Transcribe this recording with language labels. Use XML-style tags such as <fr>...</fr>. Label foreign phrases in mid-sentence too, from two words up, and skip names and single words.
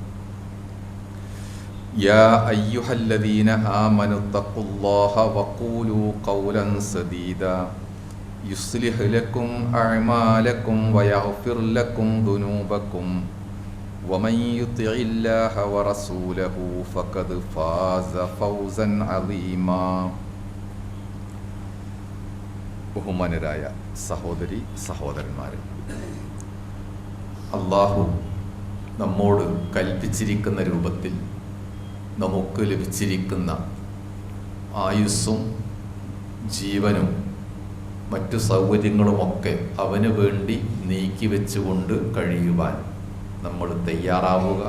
<ar>يا أيها الذين آمنوا اتقوا الله وقولوا قولا سديدا يصلح لكم أعمالكم ويغفر لكم ذنوبكم ومن يطع الله ورسوله فقد فاز فوزا عظيما</ar> <ml>ബഹുമാനരായ സഹോദരി സഹോദരന്മാരെ, അള്ളാഹു നമ്മോട് കൽപ്പിച്ചിരിക്കുന്ന രൂപത്തിൽ നമുക്ക് ലഭിച്ചിരിക്കുന്ന ആയുസ്സും ജീവനും മറ്റു സൗകര്യങ്ങളുമൊക്കെ അവന് വേണ്ടി നീക്കി വെച്ചുകൊണ്ട് കഴിയുവാൻ നമ്മൾ തയ്യാറാവുക.</ml>